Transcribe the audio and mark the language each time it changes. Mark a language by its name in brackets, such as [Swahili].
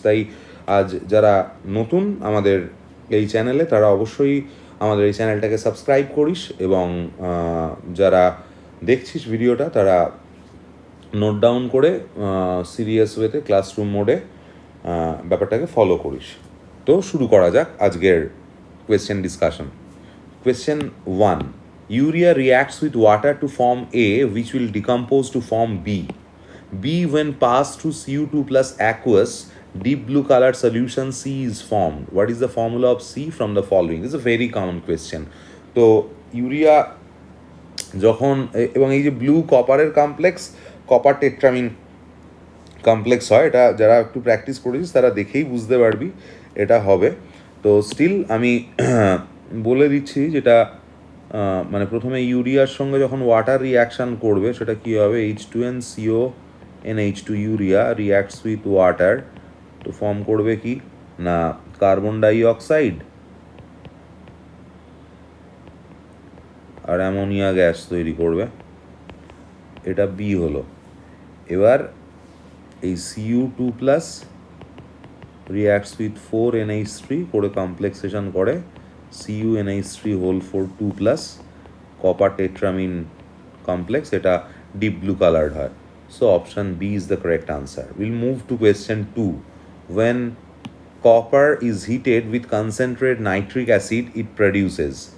[Bangla] তাই আজ যারা নতুন আমাদের এই চ্যানেলে, তারা অবশ্যই আমাদের এই চ্যানেলটাকে সাবস্ক্রাইব করিস, এবং যারা দেখছিস ভিডিওটা তারা নোট ডাউন করে সিরিয়াস ওয়েতে ক্লাসরুম মোডে ব্যাপারটাকে ফলো করিস। তো শুরু করা যাক আজকের question discussion. [English] Question 1. Urea reacts with water to form A, which will decompose to form B. B, when passed through Cu2 plus aqueous, deep blue colored solution C is formed. What is the formula of C from the following? This is a very common question. [Bangla] তো urea যখন, এবং এই যে blue কপারের complex, copper টেট্রামিন complex হয়, এটা যারা একটু প্র্যাকটিস করেছিস তারা দেখেই বুঝতে পারবি এটা হবে। তো স্টিল আমি বলে দিচ্ছি, যেটা মানে প্রথমে ইউরিয়ার সঙ্গে যখন ওয়াটার রিয়াকশান করবে সেটা কী হবে, H2NCO NH2 [English] urea reacts with water, [Bangla] তো ফর্ম করবে কি না কার্বন ডাইঅক্সাইড আর অ্যামোনিয়া গ্যাস তৈরি করবে, এটা বি হলো। এবার এই Cu2 plus reacts with 4NH3 করে কমপ্লেক্সেশন করে CuNH3 whole 4 2 plus copper টেট্রামিন complex, এটা ডিপ ব্লু কালার্ড হয়। [English] So option B is the correct answer. Will move to question 2. When copper is heated with concentrated nitric acid, it produces.